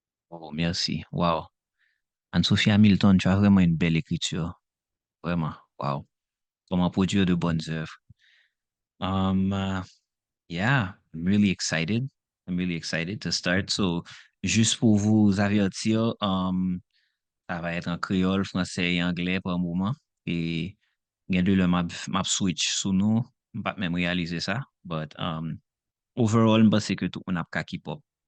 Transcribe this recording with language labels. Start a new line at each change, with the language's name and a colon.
French: Oh, merci. Wow. Anne-Sophie Hamilton, tu as vraiment une belle écriture. Vraiment. Wow. Comment produire de bonnes œuvres.
English: Uh, yeah, I'm really excited. I'm really excited to start.
French: So, juste pour vous avertir, ça va être en créole, français et anglais par moment. Et il y a le map switch sous nous. Je pas même réaliser ça.
English: But overall,
French: je pense que tout le monde a qu'à
English: keep up.